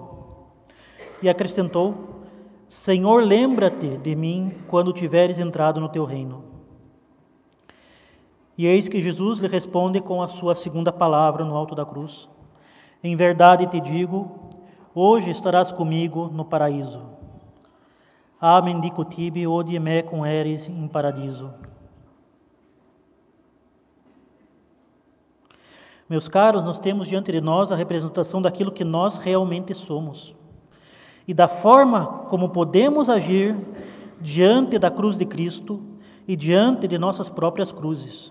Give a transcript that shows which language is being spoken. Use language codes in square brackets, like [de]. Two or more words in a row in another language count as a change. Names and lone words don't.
[pt] E acrescentou: Senhor, lembra-te de mim quando tiveres entrado no teu reino. E eis que Jesus lhe responde com a sua segunda palavra no alto da cruz: em verdade te digo, hoje estarás comigo no paraíso. [la] Amen dico tibi, odie me cum eris in paradiso. [pt] Meus caros, nós temos diante de nós a representação daquilo que nós realmente somos e da forma como podemos agir diante da cruz de Cristo e diante de nossas próprias cruzes.